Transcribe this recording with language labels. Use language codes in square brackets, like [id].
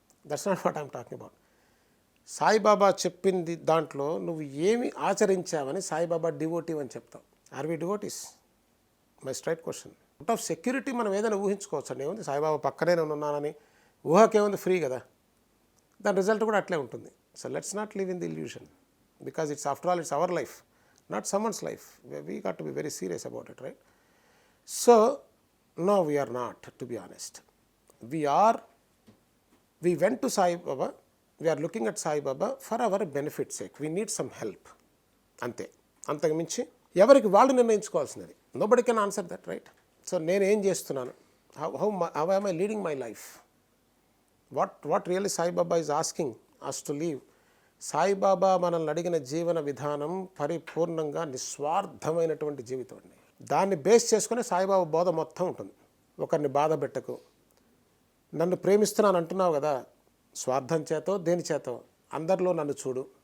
[en] That's not what I'm talking about. [te] Saibaba చెప్పింది దాంట్లో నువ్వు ఏమి ఆచరించావని సాయిబాబా డివోటీవ్ అని చెప్తావు. [en] Are we devotees? My straight question. Out of security [te] మనం ఏదైనా ఊహించుకోవచ్చు అండి. ఏముంది, సాయిబాబా పక్కనే నేను ఉన్నానని ఊహకేముంది, ఫ్రీ కదా. దాని రిజల్ట్ కూడా అట్లే ఉంటుంది. [en] So let's not live in the illusion, because it's after all it's our life, not someone's life. We got to be very serious about it, right? So no, we are not, to be honest. We went to Sai Baba, we are looking at Sai Baba for our benefit sake. We need some help. [te] అంతే, అంతకు మించి ఎవరికి వాళ్ళు నిర్ణయించుకోవాల్సినది. [en] Nobody can answer that, right? So [te] నేను ఏం చేస్తున్నాను, [en] How am I leading my life? What really Sai Baba is asking us to live? [te] Saibaba మనల్ని అడిగిన జీవన విధానం పరిపూర్ణంగా నిస్వార్థమైనటువంటి జీవితం అండి. దాన్ని బేస్ చేసుకుని సాయిబాబా బోధ మొత్తం ఉంటుంది. ఒకరిని బాధ పెట్టకు, నన్ను ప్రేమిస్తున్నాను అంటున్నావు కదా, స్వార్థం చేతో దేని చేతో అందరిలో నన్ను చూడు.